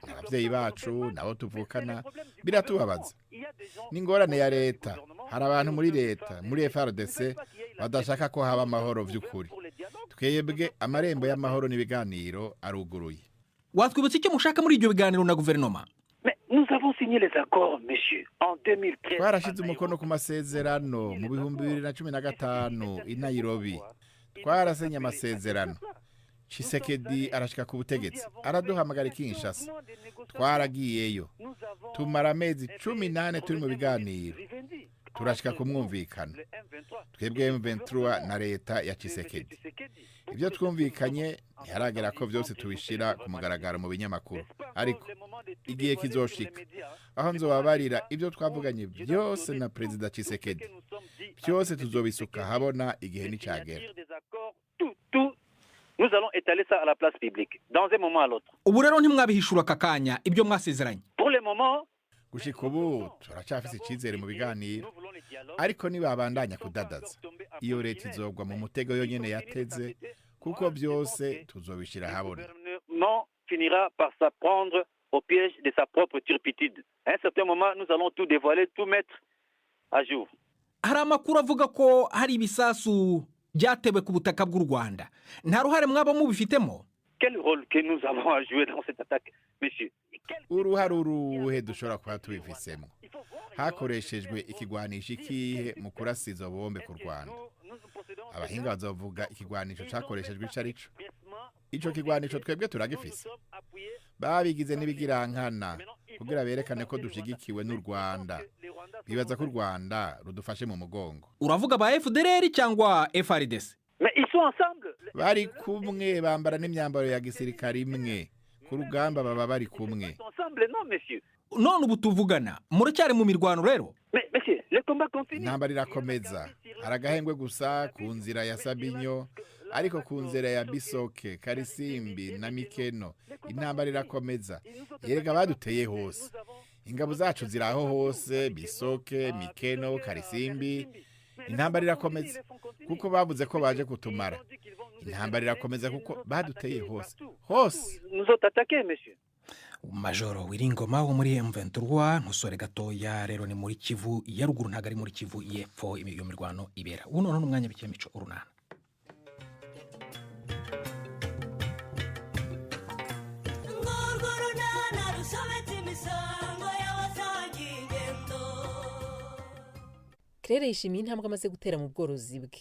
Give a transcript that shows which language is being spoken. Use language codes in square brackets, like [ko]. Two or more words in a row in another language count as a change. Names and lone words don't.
[rn] Abavyeyi bacu nabo tuvukana biratubabaza. N'ingorane ya leta. Hari abantu muri leta, muri FARDC badashaka ko haba amahoro vy'ukuri. Twebwe amarembo y'amahoro n'ibiganiro aruguruye. Watwibutse icyo mushaka muri ibyo biganiro na guverinoma? [fr] Mais nous avons signé les accords, monsieur, en 2013. [rn] Twarashize umukono ku masezerano mu 2015 i Nairobi. Twarasenye amasezerano. Tshisekedi arashika ku butegetsi. Araduhamagara Kinshasa. Twaragiyeyo. Tumara amezi 18 turi mu biganiro. Turashika kumwumvikana. Twebwe M23 na leta ya Tshisekedi. Ibyo twumvikanye ntiharagera ko byose tubishira ku mugaragaro mu binyamakuru. Ariko igihe kizoshika aho nzobabarira ibyo twavuganye byose na President Tshisekedi. Byose tuzobisuka habona igihe nicagera. [fr] Nous allons étaler ça à la place publique dans un moment à l'autre. [rn] Ubu rero ntimwabihishura kakanya ibyo mwasezeranye. [fr] Pour le moment, [rn] gushika ubu turacafise icizere mu biganiro. Ariko nibabandanya kudadaza. Iyo leta izogwa mu mutego yonyene yateze kuko byose tuzobishira habona. [fr] Le gouvernement finira par s'apprendre au piège de sa propre turpitude. À un certain moment, nous allons tout dévoiler, tout mettre à jour. [rn] Hari amakuru avuga ko hari ibisasu byatewe ku butaka bw'u Rwanda. Nta ruhare mwaba mubifitemo? [fr] Quel rôle que nous avons à jouer dans cette attaque, monsieur? [rn] Uruhare uruhe dushobora kuba tubifisemo? Hakoreshejwe ikigwanisho ikihe mu kurasa izo bombe ku Rwanda? Abahinga bazovuga ikigwanisho cakoreshejwe icarico. Ico kigwanisho twebwe turagifise. Babigize n'ibigirankana kugira berekane ko dushigikiwe n'u Rwanda. Bibaza ko u Rwanda rudufashe mu mugongo. Uravuga ba FDLR cyangwa FARDC? [fr] Mais ils sont ensemble. [rn] Bari kumwe bambara n'imyambaro ya gisirikare imwe. Ku rugamba baba bari kumwe. [fr] Ensemble, non, monsieur. [rn] None ubu tuvugana muracyari mu mirwano rero? [fr] Mais monsieur, le combat continue. [rn] Intambara irakomeza. Haragahengwe gusa ku nzira ya Sabinyo, ariko ku nzira ya Bisoke, Karisimbi na Mikeno intambara irakomeza. Yerega baduteye hose. Ingabo zacu ziraho hose, Bisoke, Mikeno, Karisimbi. Intambara irakomeza kuko bavuze ko baje kutumara. Intambara irakomeza kuko baduteye hose. Hose. [fr] Nous ont attaqué, monsieur. [rn] Majoro Wiringoma wo muri M23 ntusore gatoya rero ni muri Kivu ya ruguru ntagari muri Kivu yepfo iyo mirwano ibera. Uno none umwanya bikemico urunana. Claire yishimiye intambwe amaze gutera mu bworozi bwe.